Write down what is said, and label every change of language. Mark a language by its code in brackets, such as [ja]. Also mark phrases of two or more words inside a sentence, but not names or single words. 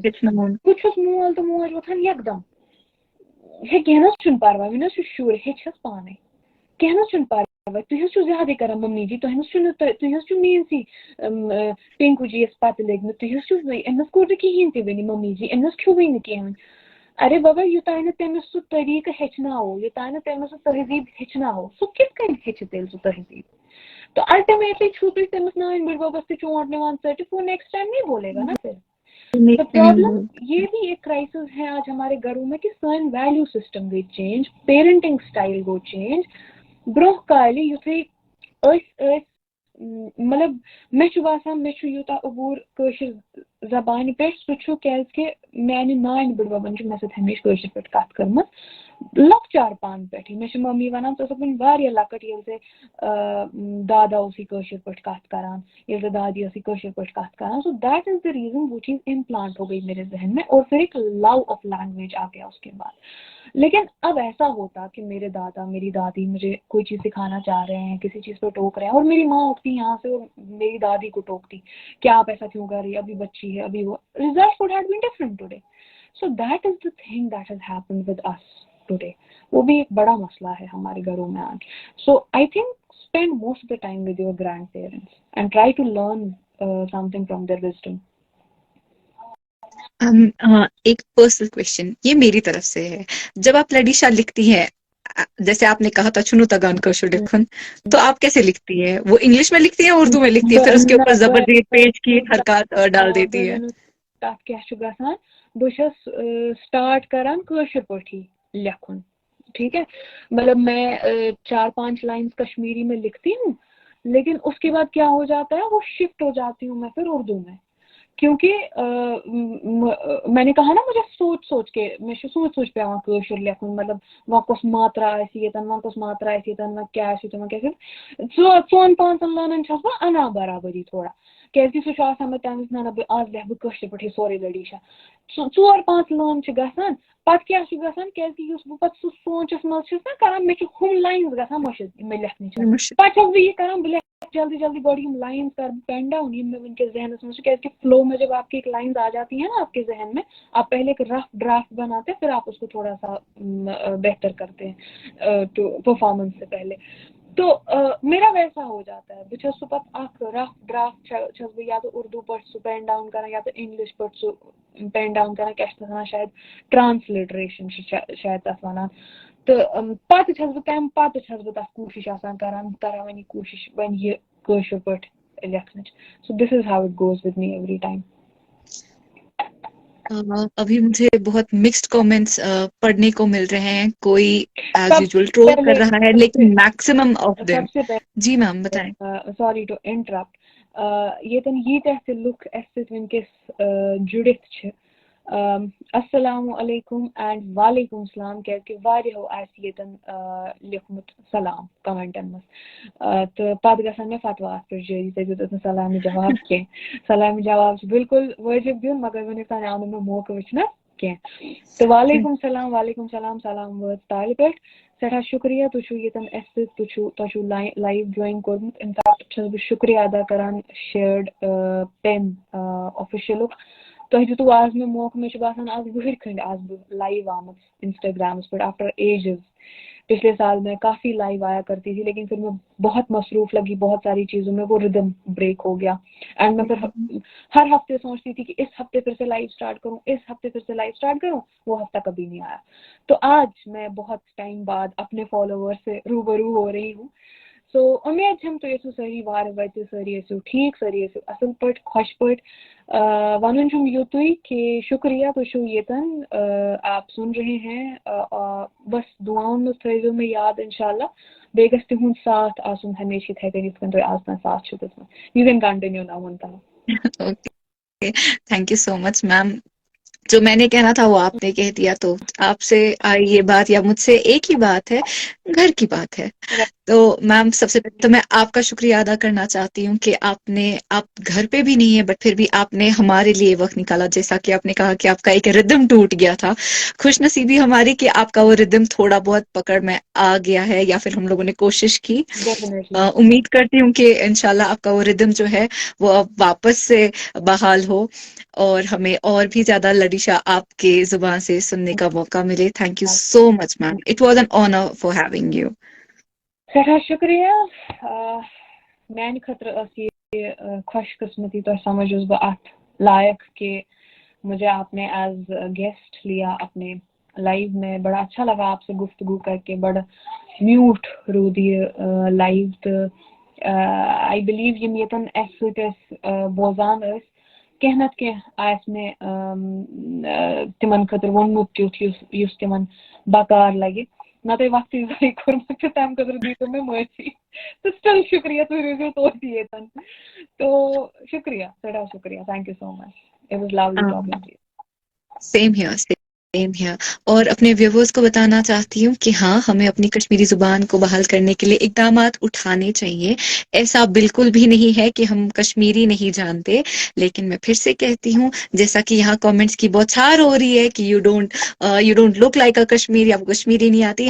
[ks] بہٕ چھُس مول تہٕ موج وۄتھان یکدم ہے کینٛہہ نہ حظ چھُنہٕ پرواے وۄنۍ حظ چھُ شُر ہیٚچھس پانے کینٛہہ نہ حظ چھُنہٕ پرواے تُہۍ حظ چھِو زیادے کران ممی جی تُہۍ حظ چھِو میٲنسٕے ٹِنکوٗ جی یس پتہٕ لٔگمٕتۍ تُہۍ حظ چھِو أمِس کوٚر نہٕ کِہیٖنۍ تہِ وٕنہِ ممی جی أمِس کھیوٚوٕے نہٕ کینٛہہ ارے بابا یوٚتانۍ نہٕ تٔمِس سُہ طریٖقہٕ ہیٚچھناوو یوٚتانۍ نہٕ تٔمِس سُہ تہذیٖب ہیٚچھناوو سُہ کِتھ کٔنۍ ہیٚچھِ تیٚلہِ سُہ تہذیٖب تو الٹیمیٹلی چھُو تُہۍ تٔمِس نانۍ بٕڈببس تہِ چونٛٹھ نِوان ژٔٹِتھ [ur] وہ نیکسٹ ٹائم نہیں بولے گا نا پھر. تو پرابلم یہ بھی ایک کرائسس ہے آج ہمارے گھروں میں کہ [ks] سٲنۍ ویلیو سسٹم گئی چینج پیرنٹنگ سٹائل گوٚو چینج. برونٛہہ کالہِ یُتھُے مطلب مےٚ چھُ باسان مےٚ چھُ یوٗتاہ عبوٗر کٲشِر زبانہِ پٮ۪ٹھ سُہ چھُ کیٛازِکہِ میٛانہِ نانۍ بٕڈببَن چھُ مےٚ سۭتۍ ہمیشہِ کٲشِر پٲٹھۍ کَتھ کٔرمٕژ لۄکچار پانہٕ پٮ۪ٹھٕے. مےٚ چھِ ممی وَنان ژٕ ٲسٕکھ وٕنہِ واریاہ لۄکٕٹ ییٚلہِ ژےٚ دادا اوسُے کٲشِر پٲٹھۍ کَتھ کَران, ییٚلہِ ژےٚ دادی ٲسٕے کٲشِر پٲٹھۍ کَتھ کَران. [en] So that is the reason [ur] وہ چیز امپلانٹ ہو گئی میرے ذہن میں اور پھر ایک [en] love of language [ur] آ گیا اس کے بعد. لیکن اب ایسا ہوتا کہ میرے دادا میری دادی مجھے کوئی چیز سکھانا چاہ رہے ہیں, کسی چیز پہ ٹوک رہے ہیں, اور میری ماں اٹھتی یہاں سے اور میری دادی کو ٹوکتی کہ آپ ایسا کیوں کر رہی ہے, ابھی بچی ہے, ابھی وہ ریزلٹ [en] would have been different today. So that is the thing that has happened with us today. [ur] وہ بھی ایک بڑا مسئلہ ہے ہمارے گھروں میں آج. [en] So I think spend most of the time with your grandparents and try to learn something from their wisdom. [ur] ایک [en] personal question [ur] یہ میری طرف سے ہے. جب آپ لڈیشا لکھتی ہیں, جیسے آپ نے کہا تھا چنو تگان کوشو لکھن, تو آپ کیسے لکھتی ہیں؟ وہ انگلش میں لکھتی ہیں, اردو میں لکھتی ہیں, پھر اس کے اوپر زبردست پیج کی حرکات ڈال دیتی ہے؟ [ks] تَتھ کیٛاہ چھُ گژھان, بہٕ چھَس سٹارٹ کران کٲشِر پٲٹھی لیکھُن, [ur] ٹھیک ہے, مطلب میں 4-5 لائنز کشمیری میں لکھتی ہوں, لیکن اس کے بعد کیا ہو جاتا ہے, وہ شفٹ ہو جاتی ہوں میں پھر اردو میں, کیونکہ میں نے کہا نا مجھے سوچ کے میں سوچ [ks] پیوان کٲشُر لیکھُن, [ur] مطلب [ks] وۄنۍ کۄس ماترا آسہِ ییٚتٮ۪ن, وۄنۍ کۄس ماترا آسہِ ییٚتٮ۪ن, وۄنۍ کیٛاہ آسہِ ییٚتٮ۪ن, وۄنۍ کیٛاہ آسہِ. 4-5 لٲنن چھَس بہٕ اَنان برابری تھوڑا, کیٛازِکہِ سُہ چھُ آسان مےٚ تَمہِ وِزِ نہ بہٕ آز لیکھٕ بہٕ کٲشِر پٲٹھی سورُے لٔڈیٖشا. 4-5 لٲن چھِ گژھان, پَتہٕ کیٛاہ چھُ گژھان, کیٛازِکہِ یُس بہٕ پَتہٕ سُہ سونٛچَس منٛز چھَس نا کران, مےٚ چھِ ہُم لاینٕز گژھان مٔشِد یِم مےٚ لیکھنہِ چھِ, پَتہٕ چھَس بہٕ یہِ کران بہٕ لیکھٕ جلدی جلدی گۄڈٕ یِم لائنز کر [en] pen down [ks] یِم مےٚ وٕنکٮ۪س ذہنس منٛز چھِ, کیٛازِکہِ [ur] فلو میں جب آپ کی ایک لائنز آ جاتی ہیں نا آپ کے ذہن میں, آپ پہلے ایک رف ڈرافٹ بناتے ہیں, پھر آپ اس کو تھوڑا سا بہتر کرتے ہیں پرفارمنس سے پہلے. تو میرا ویسا ہو جاتا ہے, [ks] بہٕ چھَس سُہ پَتہٕ اکھ [en] rough draft [ks] چھَس بہٕ یا تو اردو پٲٹھۍ سُہ [en] pen down [ks] کران یا تو انگلش پٲٹھۍ سُہ [en] pen down [ks] کران, کیٛاہ چھِ تَتھ وَنان شاید ٹرانسلٹریشن چھِ شاید تَتھ وَنان. تہٕ پَتہٕ چھَس بہٕ تَمہِ پَتہٕ چھَس بہٕ تَتھ کوٗشِش آسان کران وۄنۍ یہِ کوٗشِش وۄنۍ یہِ کٲشِر پٲٹھۍ لیکھنٕچ. [en] So this is how it goes with me every time. [ur] ابھی مجھے بہت [en] mixed comments [ur] پڑھنے کو مل رہے ہیں. کوئی [en] as usual [ur] ٹرول کر رہا ہے, لیکن [en] maximum of them. [ur] جی میم بتائیں. [en] Sorry to interrupt. [ks] ییٚتٮ۪ن ییٖتیٛاہ تہِ لُکھ اَسہِ سۭتۍ وٕنکٮ۪س جُڑِتھ چھِ, [ar] السلام علیکم [ks] اینڈ [ar] وعلیکم السلام, [ks] کیٛازِکہِ واریاہو آسہِ ییٚتٮ۪ن لیوکھمُت سلام کمنٹن منٛز, تہٕ پتہٕ گژھن مےٚ فتوا اَتھ پٮ۪ٹھ جٲری, تۄہہِ دیُتُکھ نہٕ سلامہِ جواب کینٛہہ. سلامہِ جواب چھُ بالکل وٲجِب دیُن, مگر وٕنیُک تام آو نہٕ مےٚ موقعہٕ وٕچھنَس کینٛہہ. تہٕ [ar] وعلیکم السلام [ks] سلام وٲژ تالہِ پٮ۪ٹھ. سٮ۪ٹھاہ شُکریہ, تُہۍ چھِو ییٚتٮ۪ن اَسہِ سۭتۍ, تۄہہِ چھُو [en] live join [ks] کوٚرمُت. اِنفیکٹ چھَس بہٕ شُکریہ ادا کران شیئرڈ پین آفِشلُک. تۄہہِ دیُتوٕ آز مےٚ موقعہٕ, مےٚ چھُ باسان آز وٕہٕرۍ کھٔنٛڈۍ آز بہٕ لایِو آمٕژ انسٹاگرامس پٮ۪ٹھ [en] after ages. [ur] پچھلے سال میں کافی لائیو آیا کرتی تھی, لیکن پھر میں بہت مصروف لگی بہت ساری چیزوں میں, وہ [en] rhythm break [ur] ہو گیا. اینڈ میں پھر ہر ہفتے سوچتی تھی کہ اس ہفتے پھر سے [en] live start [ur] کروں, اس ہفتے پھر سے [en] live start [ur] کروں, وہ ہفتہ کبھی نہیں آیا. تو آج میں بہت ٹائم بعد اپنے فالوور سے روبرو ہو رہی ہوں. [ks] سو امید چھم تُہۍ ٲسِو سٲری وارٕ وَتہِ, سٲری ٲسِو ٹھیٖک, سٲری ٲسِو اَصٕل پٲٹھۍ خۄش پٲٹھۍ. وَنُن چھُم یُتُے کہ شُکریہ تُہۍ چھِو ییٚتٮ۪ن, [ur] آپ سُن رہے ہیں, [ks] بس دُعاوَن منٛز تھٲیزیو مےٚ یاد اِنشاءاللہ. بیٚیہِ گژھِ تِہُنٛد ساتھ آسُن ہمیشہِ یِتھَے کٔنۍ یِتھ کٔنۍ تۄہہِ آز تام ساتھ چھُو دیُتمُت. [en] You can continue now وُنتام. Okay, thank you so much ma'am. [ur] جو میں نے کہنا تھا وہ آپ نے کہہ دیا, تو آپ سے یہ بات یا مجھ سے ایک ہی بات ہے, گھر کی بات ہے. تو میم سب سے پہلے تو میں آپ کا شکریہ ادا کرنا چاہتی ہوں کہ آپ گھر پہ بھی نہیں ہے, بٹ پھر بھی آپ نے ہمارے لیے وقت نکالا. جیسا کہ آپ نے کہا کہ آپ کا ایک ردم ٹوٹ گیا تھا, خوش نصیبی ہماری کہ آپ کا وہ ردم تھوڑا بہت پکڑ میں آ گیا ہے, یا پھر ہم لوگوں نے کوشش کی. امید کرتی ہوں کہ انشاءاللہ آپ کا وہ ردم جو ہے وہ اب واپس سے بحال ہو, اور ہمیں اور بھی زیادہ لڈیشا آپ کے زبان سے سننے کا موقع ملے. [en] Thank you so much ma'am, it was an honour for having you. [ks] سٮ۪ٹھاہ شُکریہ. میانہِ خٲطرٕ ٲس یہِ خوش قسمتی, تۄہہِ سمجھوس بہٕ اَتھ لائق [ur] کہ مجھے آپ نے ایز گیسٹ لیا اپنے لائیو میں. بڑا اچھا لگا آپ سے گفتگو کر کے, [ks] بڑا میوٗٹھ روٗد یہِ لایِو. تہٕ آی بِلیٖو یِم ییٚتٮ۪ن اَسہِ سۭتۍ ٲسۍ بوزان ٲسۍ, کینٛہہ نتہٕ کینٛہہ آسہِ مےٚ تِمن خٲطرٕ ووٚنمُت تیُتھ یُس تِمن بکار لگہِ. ناتے وقتی زای کوٚرمُت چھُ تَمہِ خٲطرٕ دیٖتو مےٚ معٲفی تہٕ سٹل شُکریہ تُہۍ روٗزِو توتہِ ییٚتٮ۪ن تو شُکریہ سٮ۪ٹھاہ شُکریہ [en] thank you so much it was lovely talking to you same here [ur] اور اپنے ویورز کو بتانا چاہتی ہوں کہ ہاں ہمیں اپنی کشمیری زبان کو بحال کرنے کے لیے اقدامات اٹھانے چاہیے. ایسا بالکل بھی نہیں ہے کہ ہم کشمیری نہیں جانتے, لیکن میں پھر سے کہتی ہوں جیسا کہ یہاں کامنٹس کی بوچھار ہو رہی ہے کہ [en] you don't look like a Kashmiri, [ur] آپ کو کشمیری نہیں آتی.